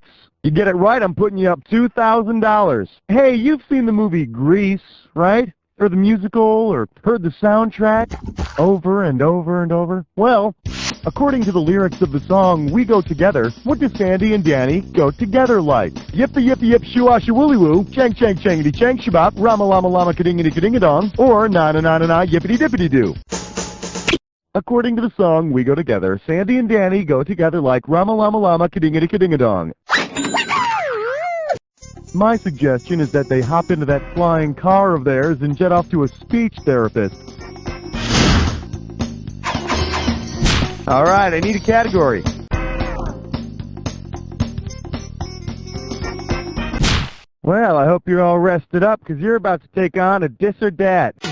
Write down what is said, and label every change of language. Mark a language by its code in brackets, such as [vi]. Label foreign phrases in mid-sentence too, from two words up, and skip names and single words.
[en] You get it right, I'm putting you up $2,000. Hey, you've seen the movie Grease, right? Or the musical, or heard the soundtrack over and over and over? Well, according to the lyrics of the song We Go Together, what do Sandy and Danny go together like? Yippee yippee yip shoo-ah shoo-willy woo, chang chang changity chang shabop, rama lama lama kadingity kadingadong, or na na na na na yippity dippity doo. According to the song We Go Together, Sandy and Danny go together like rama lama lama kadingity kadingadong. My suggestion is that they hop into that flying car of theirs and jet off to a speech therapist. All right, I need a category. Well, I hope you're all rested up, because you're about to take on a dis or dat.